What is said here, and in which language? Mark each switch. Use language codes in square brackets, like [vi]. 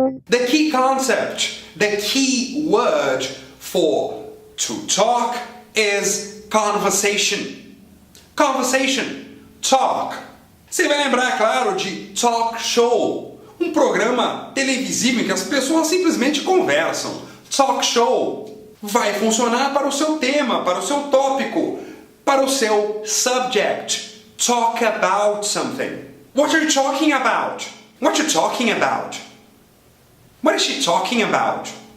[en] The key concept, the key word for to talk is conversation. Conversation, talk. [pt] Você vai lembrar, claro, de talk show, um programa televisivo em que as pessoas simplesmente conversam. Talk show vai funcionar para o seu tema, para o seu tópico, para o seu subject. [en] Talk about something. What are you talking about? What are you talking about? What is she talking about?